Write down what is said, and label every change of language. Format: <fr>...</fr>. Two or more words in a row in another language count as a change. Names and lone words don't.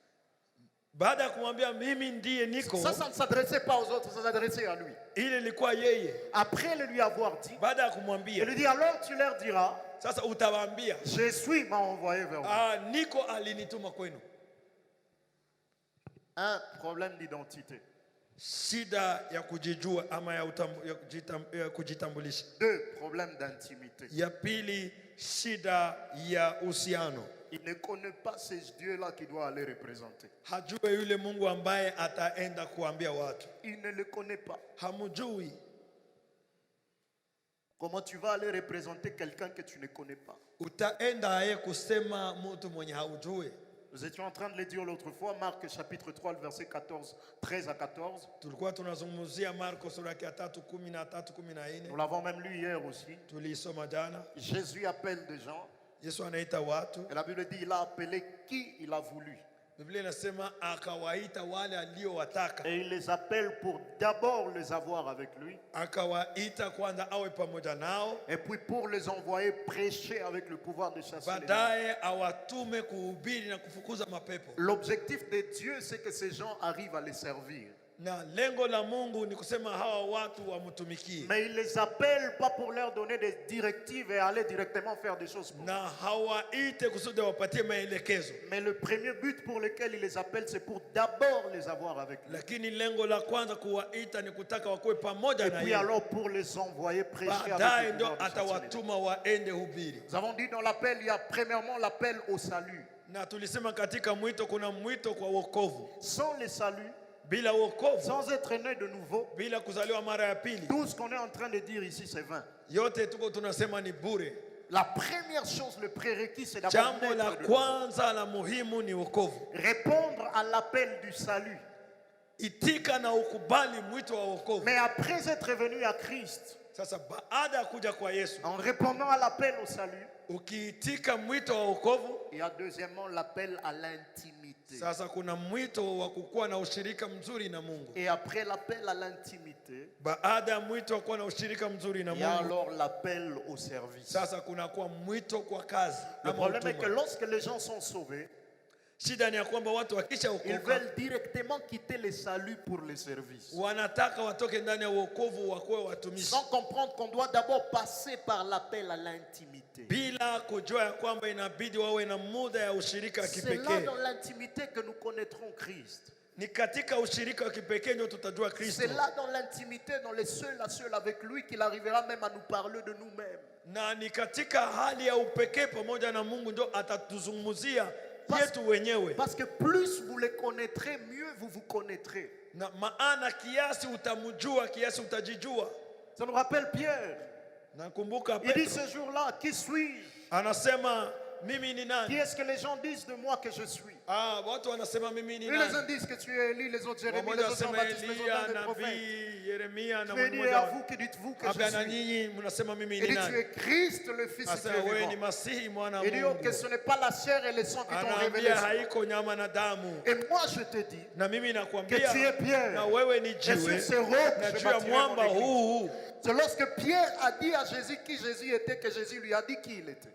<sw>Baada ya kumwambia mimi ndiye niko,</sw> <fr>Ça ne s'adressait pas aux autres, ça s'adressait à lui.</fr> <sw>ile ilikuwa yeye.</sw> <fr>Après le lui avoir dit,</fr> <sw>Baada ya</sw> <fr>il</fr> <sw>kumwambia,</sw> <fr>lui dit, alors tu leur diras,</fr> <sw>sasa utawaambia,</sw> <fr>je suis m'a envoyé vers vous.</fr> <sw>niko alinituma kwenu.</sw> <fr>Un problème d'identité.</fr> <sw>Shida ya kujijua ama ya kujitambulisha.</sw> <fr>Deux, problème d'intimité.</fr> <sw>Ya pili, shida ya uhusiano.</sw> <fr>Il ne connaît pas ce Dieu-là qui doit aller représenter.</fr> <sw>Hajue yule Mungu ambaye ataenda kuambia watu.</sw> <fr>Il ne le connaît pas.</fr> <sw>Hamujui.</sw> <fr>Comment tu vas aller représenter quelqu'un que tu ne connais pas?</fr> <sw>Utaenda aye kusema mtu mwenye haujui.</sw> <fr>Nous étions en train de le dire l'autre fois, Marc chapitre 3, le verset 13 à 14.</fr> <sw>Tulikuwa tunazungumzia Marko sura ya 3:13-14.</sw> <fr>Nous l'avons même lu hier aussi.</fr> <sw>Tulisoma jana.</sw> <fr>Jésus appelle des gens.</fr> <sw>Yesu anaita watu.</sw> <fr>Et la Bible dit, il a appelé qui il a voulu.</fr> <sw>Biblia inasema akawaita wale aliowataka.</sw> <fr>Et il les appelle pour d'abord les avoir avec lui.</fr> <sw>Akawaita kwanza awe pamoja nao.</sw> <fr>Et puis pour les envoyer prêcher avec le pouvoir de chasser les démons.</fr> <sw>Baadaye awatume kuhubiri na kufukuza mapepo.</sw> <fr>L'objectif de Dieu, c'est que ces gens arrivent à les servir.</fr> <sw>Na lengo la Mungu ni kusema hawa watu wamtumikie.</sw> <fr>Mais il les appelle pas pour leur donner des directives et aller directement faire des choses pour eux.</fr> <sw>Na hawaite kusudi wapatie maelekezo.</sw> <fr>Mais le premier but pour lequel il les appelle, c'est pour d'abord les avoir avec lui.</fr> <sw>Lakini lengo la kwanza kuwaita ni kutaka wakuwe pamoja</sw> <fr>Et</fr> <sw>na</sw> <fr>puis</fr> <sw>yeye.</sw> <fr>alors pour les envoyer prêcher</fr> <sw>Baadaye</sw> <fr>avec le</fr> <sw>ndo</sw> <fr>pouvoir de chasser les démons.</fr> <sw>atawatuma waende hubiri.</sw> <fr>Nous avons dit dans l'appel, il y a premièrement l'appel au salut.</fr> <sw>Na tulisema katika mwito kuna mwito kwa wokovu.</sw> <fr>Sans le salut,</fr> <sw>Bila wokovu,</sw> <fr>sans être né de nouveau,</fr> <sw>bila kuzaliwa mara ya pili,</sw> <fr>tout ce qu'on est en train de dire ici, c'est vain.</fr> <sw>yote tuko tunasema ni bure.</sw> <fr>La première chose, le prérequis, c'est d'abord</fr> <sw>Jambo la</sw> <fr>naître de nouveau.</fr> <sw>kwanza la muhimu ni wokovu.</sw> <fr>Répondre à l'appel du salut.</fr> <sw>Itika na ukubali mwito wa wokovu.</sw> <fr>Mais après être venu à Christ,</fr> <sw>Sasa baada ya kuja kwa Yesu,</sw> <fr>en répondant à l'appel au salut,</fr> <sw>ukiitika mwito wa wokovu,</sw> <fr>il y a deuxièmement l'appel à l'intimité.</fr> <sw>sasa kuna mwito wa kukuwa na ushirika mzuri na Mungu.</sw> <fr>Et après l'appel à l'intimité,</fr> <sw>Baada ya mwito wa kuwa na ushirika mzuri na</sw> <fr>il y a</fr> <sw>Mungu,</sw> <fr>alors l'appel au service.</fr> <sw>sasa kuna kuwa mwito kwa kazi.</sw> <fr>Le</fr> <sw>ama</sw> <fr>problème est que</fr> <sw>huduma.</sw> <fr>lorsque les gens sont sauvés,</fr> <sw>Shida ni ya kwamba watu wakisha</sw> <fr>ils</fr> <sw>okoka</sw> <fr>veulent directement quitter le salut pour le service.</fr> <sw>wanataka watoke ndani ya wokovu wakuwe watumishi,</sw> <fr>Sans comprendre qu'on doit d'abord passer par l'appel à l'intimité.</fr> <sw>bila kujua ya kwamba inabidi wawe na muda ya ushirika wa</sw> <fr>C'est là</fr> <sw>kipekee.</sw> <fr>dans l'intimité que nous connaîtrons Christ.</fr> <sw>Ni katika ushirika wa kipekee ndio tutajua Kristo,</sw> <fr>C'est là dans l'intimité, dans les seuls à seul avec lui, qu'il arrivera même à nous parler de nous-mêmes.</fr> <sw>na ni katika hali ya upekee pamoja na Mungu ndio atatuzungumzia yetu wenyewe.</sw> <fr>Parce que plus vous les connaîtrez, mieux vous vous connaîtrez.</fr> <sw>Na maana kiasi utamjua, kiasi utajijua.</sw> <fr>Ça nous rappelle Pierre.</fr> <sw>Nakumbuka</sw> <fr>Il dit</fr> <sw>Petro</sw> <fr>ce jour-là, qui suis-je?</fr> <sw>anasema mimi ni</sw> <fr>Qui</fr> <sw>nani?</sw> <fr>est-ce que les gens disent de moi que je suis?</fr> <sw>Watu wanasema mimi ni</sw> <fr>Et les uns</fr> <sw>nani?</sw> <fr>disent que tu es Élie, les autres Jérémie, les</fr> <sw>Wamoja</sw> <fr>autres</fr> <sw>wasema</sw> <fr>Jean-Baptiste, les autres</fr> <sw>Elia,</sw> <fr>un des prophètes.</fr> <sw>nabii Yeremia na</sw> <fr>Je vais dire</fr> <sw>mmoja</sw> <fr>à vous, que dites-vous que je</fr> <sw>Abia na</sw> <fr>suis?</fr> <sw>nyinyi mnasema mimi</sw> <fr>Il</fr> <sw>ni</sw> <fr>dit tu</fr> <sw>nani?</sw> <fr>es Christ, le Fils du</fr> <sw>Asema</sw> <fr>Dieu</fr> <sw>wewe ni</sw> <fr>vivant.</fr> <sw>Masihi mwana wa</sw> <fr>Il dit oh, que</fr> <sw>Mungu.</sw> <fr>ce n'est pas la chair et le sang qui t'ont révélé</fr> <sw>Anaambia</sw> <fr>ça.</fr> <sw>haiko nyama na damu.</sw> <fr>Et moi je te dis</fr> <sw>Na mimi</sw> <fr>que</fr> <sw>nakwambia</sw> <fr>tu es Pierre.</fr> <sw>na wewe ni</sw> <fr>Et sur</fr> <sw>jiwe</sw> <fr>ces rocs,</fr> <sw>na</sw> <fr>je</fr> <sw>juu ya</sw> <fr>bâtirai mon</fr> <sw>mwamba</sw> <fr>église.</fr> <sw>huu.</sw> <fr>C'est lorsque Pierre a dit à Jésus qui Jésus était que Jésus lui a dit qui il était.</fr>